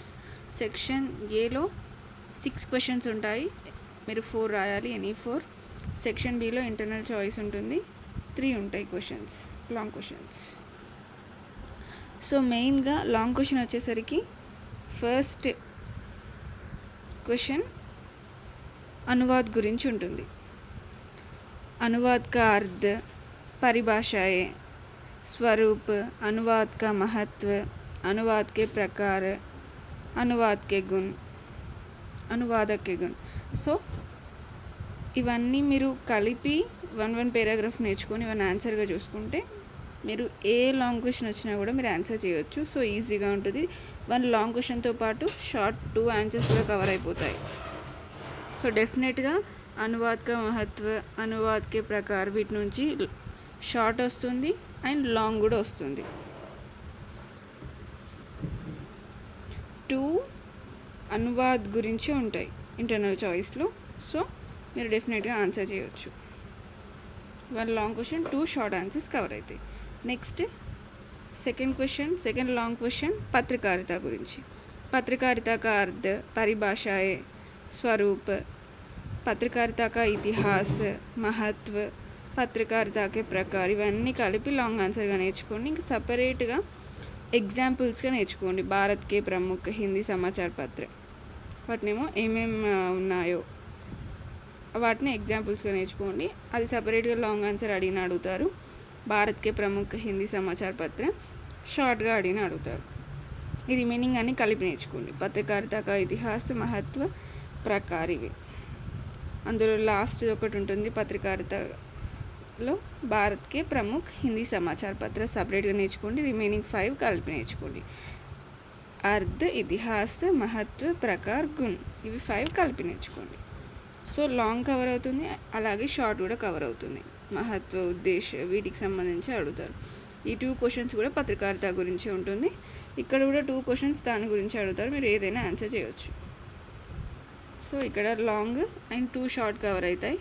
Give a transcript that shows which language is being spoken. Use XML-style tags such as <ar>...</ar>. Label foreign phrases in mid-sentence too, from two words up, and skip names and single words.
<en>section A</en> <te>6 క్వశ్చన్స్ ఉంటాయి, మీరు 4 రాయాలి, ఎనీ 4. సెక్షన్ బిలో</te> <en>internal choice</en> <te>ఉంటుంది, 3 ఉంటాయి క్వశ్చన్స్,</te> <en>long questions. so mainly long question</en> <te>వచ్చేసరికి</te> <en>first question</en> <te>అనువాద్ గురించి ఉంటుంది.</te> <hi>अनुवाद का अर्थ, परिभाषा है, स्वरूप, अनुवाद का महत्व, अनुवाद के प्रकार, अनुवाद के गुण, अनुवादक के गुण.</hi> <te>సో ఇవన్నీ మీరు కలిపి 1 పేరాగ్రాఫ్ నేర్చుకొని ఇవన్నీ ఆన్సర్గా చూసుకుంటే మీరు ఏ</te> <en>long question</en> <te>వచ్చినా కూడా మీరు ఆన్సర్ చేయొచ్చు. సో ఈజీగా ఉంటుంది. 1</te> <en>long question</en> <te>పాటు</te> <en>short 2 answers</en> <te>కూడా కవర్ అయిపోతాయి.</te> <en>so definitely</en> <hi>अनुवाद का महत्व, अनुवाद के प्रकार,</hi> <te>వీటి నుంచి షార్ట్ వస్తుంది అండ్ లాంగ్ కూడా వస్తుంది. 2 అనువాద్ గురించి ఉంటాయి</te> <en>internal choice.</en> <te>సో మీరు డెఫినెట్గా ఆన్సర్ చేయొచ్చు. 1</te> <en>long question, 2 short answers</en> <te>కవర్ అవుతాయి.</te> <en>next second long question</en> <te>పత్రికారిత గురించి.</te> <hi>पत्रकारिता का अर्थ, परिभाषा है, स्वरूप, पत्रकारिता का इतिहास, महत्व, पत्रकारिता के प्रकार,</hi> <te>ఇవన్నీ కలిపి</te> <en>long answer</en> <te>నేర్చుకోండి. ఇంకా సపరేట్గా ఎగ్జాంపుల్స్గా నేర్చుకోండి.</te> <hi>भारत के प्रमुख हिंदी समाचार पत्र,</hi> <te>వాటినేమో ఏమేమి ఉన్నాయో వాటిని ఎగ్జాంపుల్స్గా నేర్చుకోండి. అది సపరేట్గా</te> <en>long answer</en> <te>అడుగుతారు.</te> <hi>भारत के प्रमुख हिंदी समाचार पत्र</hi> <te>షార్ట్గా అడుగుతారు. ఈ రిమైనింగ్ అన్ని కలిపి నేర్చుకోండి.</te> <hi>पत्रकारिता का इतिहास, महत्व, प्रकार,</hi> <te>ఇవి. అందులో లాస్ట్ ఒకటి ఉంటుంది పత్రికారితలో,</te> <hi>भारत के प्रमुख हिंदी समाचार पत्र</hi> <te>సపరేట్గా నేర్చుకోండి. రిమైనింగ్ 5 కలిపి నేర్చుకోండి. అర్ధ్,</te> <hi>इतिहास, महत्व, प्रकार, गुण,</hi> <te>ఇవి 5 కలిపి నేర్చుకోండి. సో లాంగ్ కవర్ అవుతుంది, అలాగే షార్ట్ కూడా కవర్ అవుతుంది. మహత్వ, ఉద్దేశ, వీటికి సంబంధించి అడుగుతారు. ఈ 2 క్వశ్చన్స్ కూడా పత్రికారిత గురించి ఉంటుంది. ఇక్కడ కూడా 2 క్వశ్చన్స్ దాని గురించి అడుగుతారు, మీరు ఏదైనా ఆన్సర్ చేయొచ్చు. సో ఇక్కడ</te> <en>long and 2 short</en> <te>కవర్ అవుతాయి.</te>